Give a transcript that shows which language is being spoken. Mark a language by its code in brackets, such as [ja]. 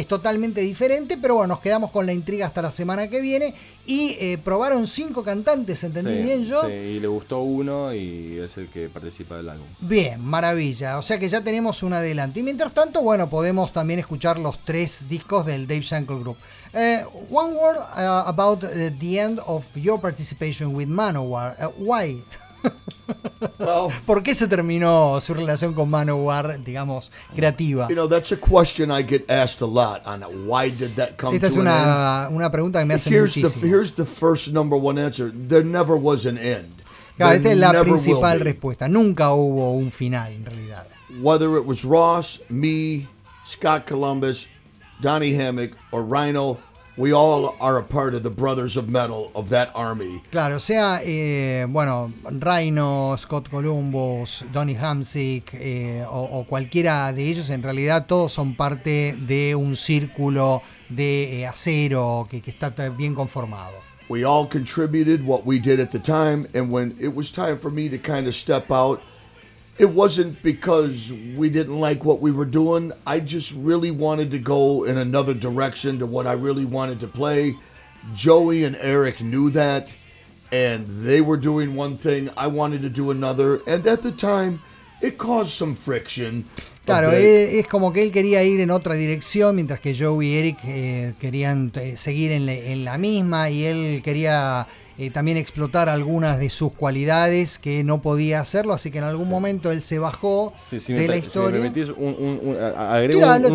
[es] Es totalmente diferente, pero bueno, nos quedamos con la intriga hasta la semana que viene. Y probaron 5 cantantes, ¿entendí bien yo? Sí, y le gustó uno y es el que participa del álbum. Bien, maravilla. O sea que ya tenemos un adelanto. Y mientras tanto, bueno, podemos también escuchar los 3 discos del Dave Shankle Group. [en] One word about the end of your participation with Manowar. Why? [es] Well, ¿por qué se terminó su relación con Manowar, digamos, creativa? [en] You know, that's a question I get asked a lot on why did that come to an end. [es] Esta es una pregunta que me hacen muchísimo. [en] Here's the first number one answer. There never was an end. [es] Claro, esta es la principal respuesta. Nunca hubo un final, en realidad. [en] Whether it was Ross, me, Scott Columbus, Donny Hammock, or Rhino, we all are a part of the Brothers of Metal of that army. [es] Claro, o sea, bueno, Rhino, Scott Columbus, Donny Hamsik, o cualquiera de ellos, en realidad todos son parte de un círculo de acero que está bien conformado. [en] We all contributed what we did at the time, and when it was time for me to kind of step out, it wasn't because we didn't like what we were doing. I just really wanted to go in another direction to what I really wanted to play. Joey and Eric knew that, and they were doing one thing. I wanted to do another, and at the time, it caused some friction. [es] Claro, es como que él quería ir en otra dirección, mientras que Joey y Eric querían seguir en la misma, y él quería también explotar algunas de sus cualidades que no podía hacerlo, así que en algún momento él se bajó de la historia. Si me permitís, agrego